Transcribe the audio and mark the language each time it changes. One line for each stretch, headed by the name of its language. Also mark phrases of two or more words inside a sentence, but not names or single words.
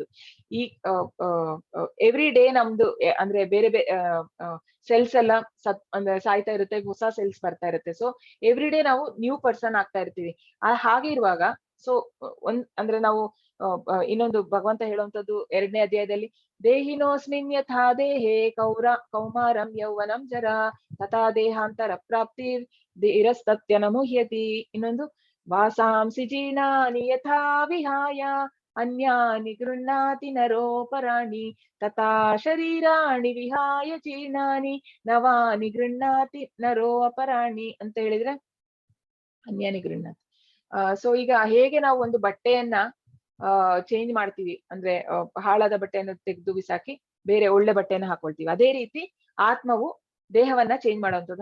Kannada: ಈ
English: every day
Kannada: ನಮ್ದು ಅಂದ್ರೆ ಬೇರೆ ಬೇರೆ ಸೆಲ್ಸ್ ಎಲ್ಲ ಅಂದ್ರೆ ಸಾಯ್ತಾ ಇರುತ್ತೆ, ಹೊಸ ಸೆಲ್ಸ್ ಬರ್ತಾ ಇರುತ್ತೆ.
English: so every day
Kannada: ನಾವು
English: new person
Kannada: ಆಗ್ತಾ ಇರ್ತೀವಿ. ಹಾಗೆ ಇರುವಾಗ ಸೊ ಅಂದ್ರೆ ನಾವು ಇನ್ನೊಂದು ಭಗವಂತ ಹೇಳುವಂತದ್ದು 2ನೇ ಅಧ್ಯಾಯದಲ್ಲಿ,
Sanskrit: ದೇಹಿನೋಸ್ಮಿನ್ ಯಥಾ ದೇಹೇ ಕೌಮಾರಂ ಯೌವನಂ ಜರ ತಥಾ ದೇಹಾಂತರ ಪ್ರಾಪ್ತಿ ಧೀರಸ್ತತ್ಯ ನಮುಹ್ಯತಿ. ಇನ್ನೊಂದು, ವಾಸಾಂಸಿ ಜೀರ್ಣಾನಿ ಯಥಾ ವಿಹಾಯ ಅನ್ಯಾನಿ ಗೃಹ್ಣಾತಿ ನರೋಪರಾಣಿ ತಥಾ ಶರೀರಾಣಿ ವಿಹಾಯ ಜೀರ್ಣಾನಿ ನವಾನಿ ಗೃಹ್ಣಾತಿ ನರೋ ಅಪರಾಣಿ
Kannada: ಅಂತ ಹೇಳಿದ್ರೆ
Sanskrit: ಅನ್ಯಾನಿ ಗೃಹ್ಣಾತಿ.
Kannada: ಸೊ ಈಗ ಹೇಗೆ ನಾವು ಒಂದು ಬಟ್ಟೆಯನ್ನ ಚೇಂಜ್ ಮಾಡ್ತೀವಿ, ಅಂದ್ರೆ ಹಾಳಾದ ಬಟ್ಟೆಯನ್ನು ತೆಗೆದು ಬಿಸಾಕಿ ಬೇರೆ ಒಳ್ಳೆ ಬಟ್ಟೆಯನ್ನ ಹಾಕೊಳ್ತೀವಿ, ಅದೇ ರೀತಿ ಆತ್ಮವು ದೇಹವನ್ನ ಚೇಂಜ್ ಮಾಡುವಂಥದ್ದು.